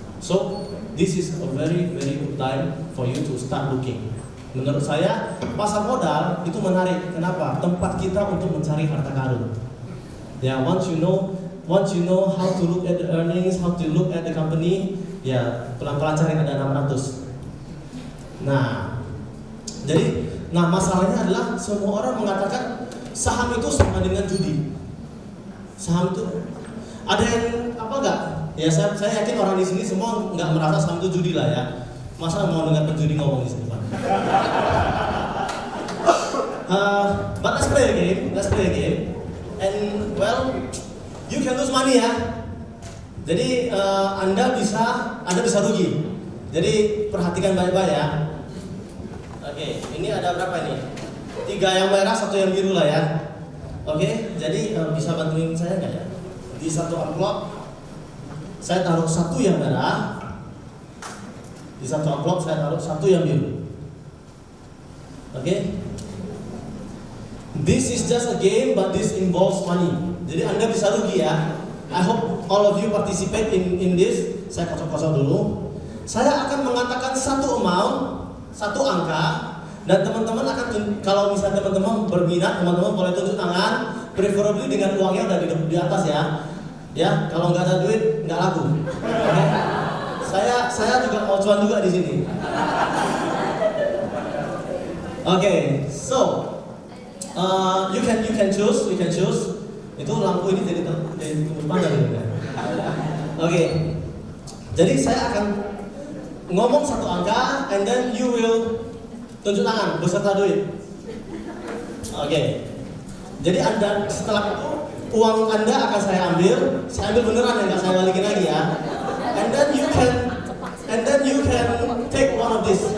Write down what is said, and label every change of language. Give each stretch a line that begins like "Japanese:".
English: So, this is a very good time for you to start looking.
Indonesian: Menurut saya, pasar modal itu menarik. Kenapa? Tempat kita untuk mencari harta karun.
English: Ya, once you know how to look at the earnings, how to look at the company,
Indonesian: ya pelan-pelan cari ada 600. Nah, masalahnya adalah semua orang mengatakan saham itu sama dengan judi. Saham itu ada yang apa enggak? Ya saya yakin orang di sini semua nggak merasa saham itu judi lah ya. Masa mau dengar penjudi ngomong di sini Pak?
English: But let's play a game, and well, you can lose money ya.
Indonesian: Jadi Anda bisa rugi. Jadi perhatikan baik-baik ya. Oke, ini ada berapa ini? 3 yang merah, 1 yang biru lah ya. Oke, jadi bisa bantuin saya nggak ya? Di satu amplop saya taruh 1 yang merah, di satu amplop saya taruh 1 yang biru. Oke?
English: This is just a game, but this involves money.
Indonesian: Jadi Anda bisa rugi ya.
English: I hope all of you participate in this.
Indonesian: Saya kosong-kosong dulu. Saya akan mengatakan satu amount, satu angka, dan teman-teman akan, kalau misalnya teman-teman berminat, teman-teman boleh tunjuk tangan, preferably dengan uangnya udah di atas ya. Ya, kalau nggak ada duit nggak laku. Okay? Saya juga mau cuan juga di sini.
English: Okay, so you can choose.
Indonesian: Itu lampu ini jadi pandang ya. Oke, jadi saya akan ngomong satu angka,
English: and then you will
Indonesian: tunjuk tangan beserta duit. Oke. Jadi Anda setelah itu uang Anda akan saya ambil beneran ya, nggak saya balikin lagi ya.
English: And then you can take one of this.